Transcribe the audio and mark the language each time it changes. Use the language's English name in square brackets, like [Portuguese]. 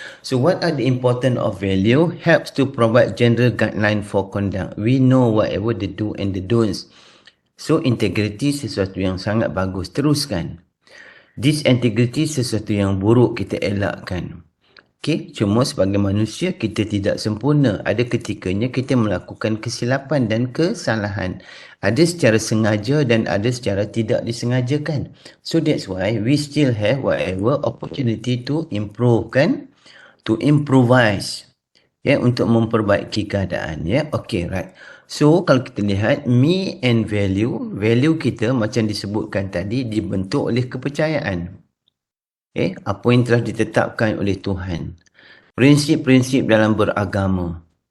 [English] So what are the importance of value? Helps to provide general guideline for conduct. We know whatever the do and the don'ts. [Malay] So integrity sesuatu yang sangat bagus. Teruskan. Disintegrity sesuatu yang buruk, kita elakkan. Okay, cuma sebagai manusia kita tidak sempurna. Ada ketikanya kita melakukan kesilapan dan kesalahan. Ada secara sengaja dan ada secara tidak disengajakan. [English] So that's why we still have whatever opportunity to improve, kan? To improvise. [Malay] Ya, untuk memperbaiki keadaan, ya. [English] Okay, right. [Malay] So kalau kita lihat [English] me and value [Malay] kita macam disebutkan tadi dibentuk oleh kepercayaan. Apa yang telah ditetapkan oleh Tuhan. Prinsip-prinsip dalam beragama.